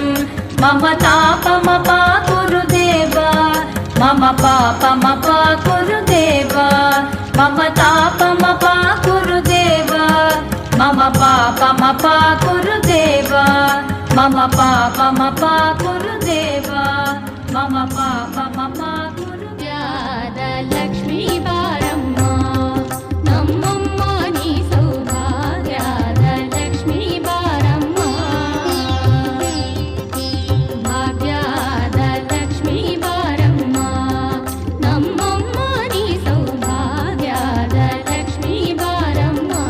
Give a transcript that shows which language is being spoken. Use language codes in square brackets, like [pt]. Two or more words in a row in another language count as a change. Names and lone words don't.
[sa] मम तापमपाकुरु देव, मम पापमपाकुरु देव, मम तापमपाकुरु देव, मम पापमपाकुरु देव, मम पापमपाकुरु देव। ಮಮ ಪಾಪ ಮಮ ಗುರು [kn] ಯಾದ ಲಕ್ಷ್ಮೀ ಬಾರಮ್ಮ ನಮ್ಮಮ್ಮ ನೀ ಸೌಭಾಗ್ಯದ ಲಕ್ಷ್ಮೀ ಬಾರಮ್ಮ ಭಾಗ್ಯದ ಲಕ್ಷ್ಮೀ ಬಾರಮ್ಮ ನಮ್ಮಮ್ಮ ನೀ ಸೌಭಾಗ್ಯದ ಲಕ್ಷ್ಮೀ ಬಾರಮ್ಮ